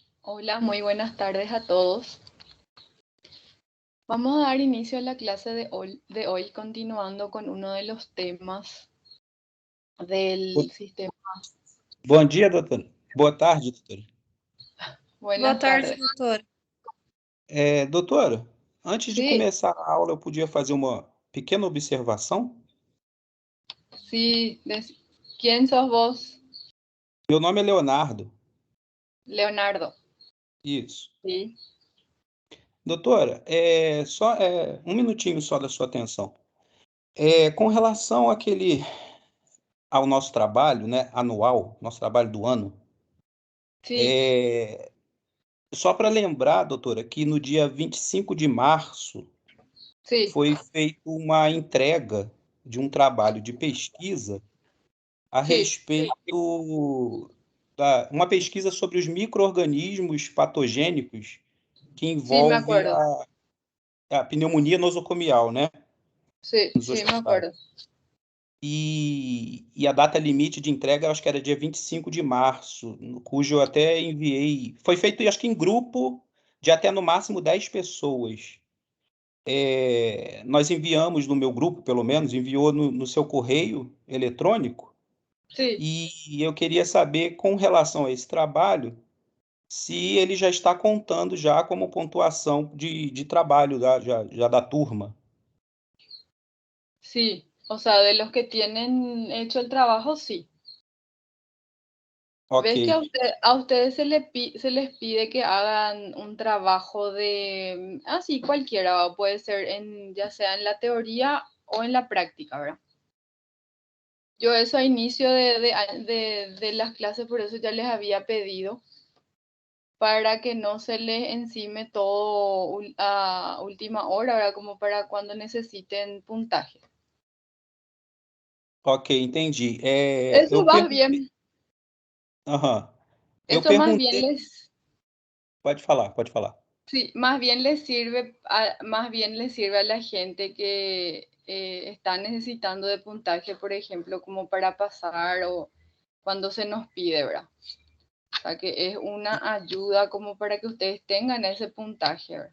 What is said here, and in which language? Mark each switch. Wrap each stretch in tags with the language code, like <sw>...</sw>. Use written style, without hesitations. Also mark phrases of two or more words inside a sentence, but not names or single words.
<es>Hola, muy buenas tardes a todos. Vamos a dar inicio a la clase de hoy, continuando con uno de los temas del sistema.</es> <pt>Bom dia, doutora. Boa tarde, doutora. Boa</pt> <es>Buenas</es> <pt>tarde,</pt> <es>tardes.</es> <pt>doutor. Doutora, antes de</pt> <es>Sí,</es> <pt>começar a aula, eu podia fazer uma pequena observação?</pt> <es>sí. ¿Quién sos vos?</es> <pt>Meu nome é Leonardo. Leonardo. Isso.</pt> <es>Sí,</es> <pt>Doutora, um minutinho só da sua atenção. Com relação ao nosso trabalho, né, anual, nosso trabalho do ano,</pt> <es>sí,</es> <pt>só para lembrar, doutora, que no dia 25 de março</pt> <es>sí,</es> <pt>foi feita uma entrega de um trabalho de pesquisa a</pt> <es>sí,</es> <pt>respeito uma pesquisa sobre os micro-organismos patogênicos que</pt> <es>sí, me</es> <pt>envolve</pt> <es>acuerdo.</es> <pt>a pneumonia nosocomial, né,</pt> <es>Sí,</es> <pt>nos</pt> <es>sí, me</es> <pt>hospitais.</pt> <es>acuerdo.</es> <pt>E a data limite de entrega, eu acho que era dia 25 de março, cujo eu até enviei. Foi feito, acho que em grupo de até no máximo 10 pessoas. Nós enviamos no meu grupo, pelo menos, enviou no seu correio eletrônico.</pt> <es>Sí.</es> <pt>E eu queria saber, com relação a esse trabalho, se ele já está contando já como pontuação de trabalho já da turma.</pt> <es>Sí, o sea, de los que tienen hecho el trabajo, sí. Ok, ¿Ves que a ustedes se les pide que hagan un trabajo de, así cualquiera, puede ser ya sea en la teoría o en la práctica, ¿verdad? Yo eso a inicio de las clases, por eso ya les había pedido, para que no se les encime todo a última hora, ¿verdad? Como para cuando necesiten puntaje.</es> <pt>ok, entendi.</pt> <es>Eso</es> <pt>Eu</pt> <es>va</es> <pt>perguntei.</pt> <es>bien,</es> <pt>Aham. Eu</pt> <es>eso más bien</es> <pt>perguntei.</pt> <es>les...</es> <pt>Pode falar, pode falar.</pt> <es>Sí, más bien les sirve a la gente que está necesitando de puntaje, por ejemplo, como para pasar o cuando se nos pide, ¿verdad? O sea, que es una ayuda como para que ustedes tengan ese puntaje, ¿verdad?</es>